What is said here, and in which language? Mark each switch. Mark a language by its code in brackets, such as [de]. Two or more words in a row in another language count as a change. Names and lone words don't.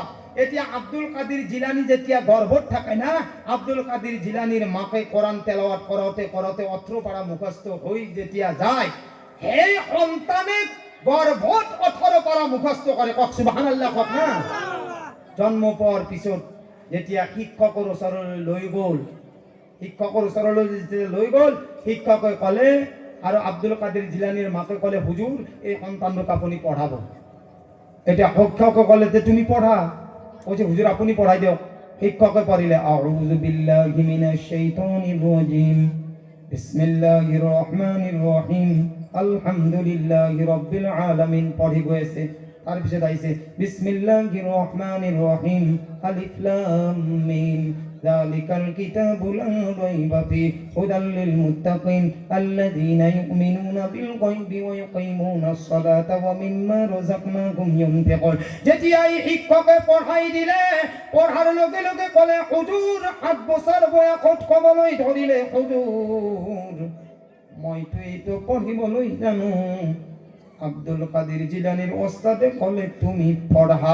[as] এতিয়া আব্দুল কাদের জিলানী যেতিয়া গর্ভত থাকে না, আব্দুল কাদের জিলানির মাকে কোরআন তেলাওয়াত করতে করতে 18 পারা মুখস্থ হই যেতিয়া যায়, এই সন্তানে গর্ভত 18 পারা মুখস্থ করে। কক সুবহানাল্লাহ। কক না? জন্ম পাওয়ার পিছত যেতিয়া শিক্ষকৰ ওচৰলৈ লৈ গ'ল, শিক্ষকৰ ওচৰলৈ লৈ গ'ল, শিক্ষকে ক'লে আৰু আব্দুল কাদের জিলানির মাকে ক'লে, হুজুর এই সন্তানটোক আপুনি পঢ়াব। এতিয়া শিক্ষকে ক'লে যে তুমি পঢ়া। [bn] বলছে হুজুর আপনি পড়াই দিও। শিক্ষকে পড়িলে [ar] أعوذ بالله من الشيطان الرجيم، بسم الله الرحمن الرحيم، الحمد لله رب العالمين [bn] পড়ি গেছে। তার পিছে আইছে [ar] بسم الله الرحمن الرحيم، الم، ذلك الكتاب لا ريب فيه هدى للمتقين الذين يؤمنون بالغيب ويقيمون الصلاة ومما رزقناهم ينفقون. [as] যেতিয়া শিক্ষকে পঢ়াই দিলে, পঢ়াৰ লগে লগে ক'লে, হুজুৰ 8 বছৰ বয়সত ক'বলৈ ধৰিলে, হুজুৰ মইতো এইটো পঢ়িবলৈ জানো। আব্দুল কাদের জিলানির ওস্তাদে ক'লে তুমি পঢ়া।